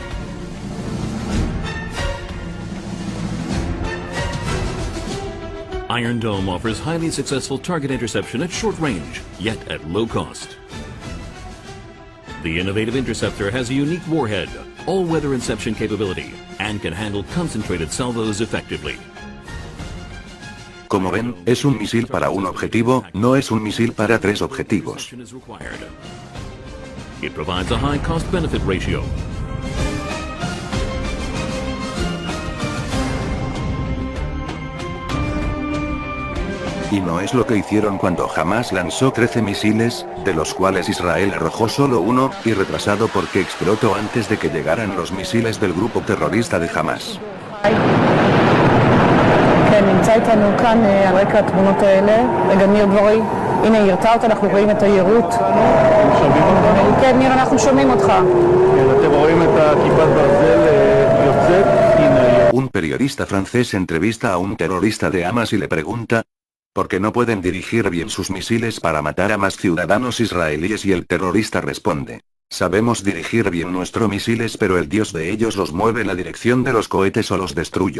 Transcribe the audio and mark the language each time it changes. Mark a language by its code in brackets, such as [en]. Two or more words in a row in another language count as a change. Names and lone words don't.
[en] Iron Dome offers highly successful target interception at short range, yet at low cost. The innovative interceptor has a unique warhead, all-weather inception capability, and can handle concentrated salvos effectively. [es] Como ven, es un misil para un objetivo, no es un misil para 3 objetivos. [en] It provides a high cost-benefit ratio. [es] Y no es lo que hicieron cuando Hamás lanzó 13 misiles, de los cuales Israel arrojó solo uno, y retrasado porque explotó antes de que llegaran los misiles del grupo terrorista de Hamás. [he] כן, נמצא איתנו כאן על רקע התמונות האלה, רגע ניר דבורי, הנה היא הרתה אותה, אנחנו רואים את היירוט. כן, ניר, אנחנו שומעים אותך. אתם רואים את כיפת ברזל יוצאת, הנה. [es] Un periodista francés entrevista a un terrorista de Hamas y le pregunta, ¿por qué no pueden dirigir bien sus misiles para matar a más ciudadanos israelíes? Y el terrorista responde, sabemos dirigir bien nuestros misiles, pero el Dios de ellos los mueve en la dirección de los cohetes o los destruye.